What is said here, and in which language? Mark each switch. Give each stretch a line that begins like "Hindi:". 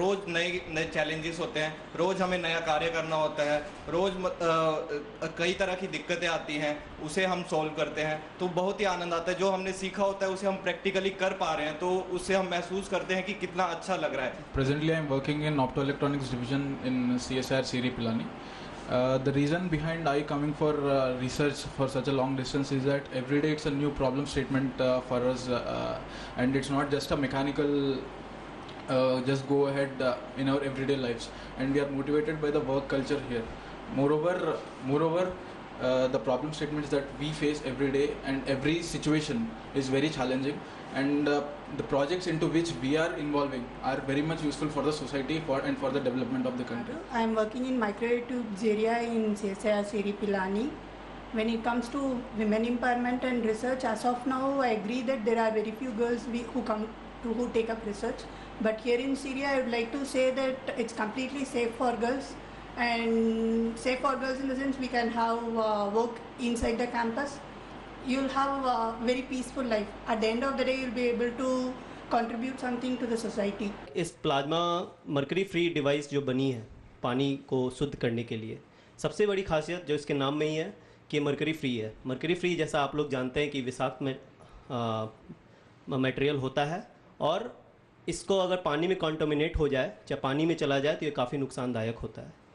Hindi: रोज़ नए चैलेंजेस होते हैं, रोज़ हमें नया कार्य करना होता है, रोज़ कई तरह की दिक्कतें आती हैं, उसे हम सॉल्व करते हैं। तो बहुत ही आनंद आता है। जो हमने सीखा होता है उसे हम प्रैक्टिकली कर पा रहे हैं, तो उससे हम महसूस करते हैं कि कितना अच्छा लग रहा है।
English: Presently I am working in optoelectronics division in CSIR CEERI Pilani. The reason behind I coming for research for such a long distance is that every day it's a new problem statement for us, and it's not just a mechanical just go ahead in our everyday lives, and we are motivated by the work culture here. Moreover, the problem statements that we face every day and every situation is very challenging, and the projects into which we are involving are very much useful for the society and for the development of the country. I am working in microwave tubes area in CSIR Siri Pilani. When it comes to women empowerment and research, as of now, I agree that there are very few girls who take up research. But here in Syria, I would like to say that it's completely safe for girls, and safe for girls in the sense we can have work inside the campus. You'll have a very peaceful life. At the end of the day, you'll be able to contribute something to the society.
Hindi: इस plasma mercury free device जो बनी है पानी को शुद्ध करने के लिए, सबसे बड़ी खासियत जो इसके नाम में ही है कि मरकरी फ्री है। मरकरी फ्री जैसा आप लोग जानते हैं कि विषाक्त मटेरियल होता है, और इसको अगर पानी में कॉन्टामिनेट हो जाए, चाहे पानी में चला जाए, तो ये काफ़ी नुकसानदायक होता है।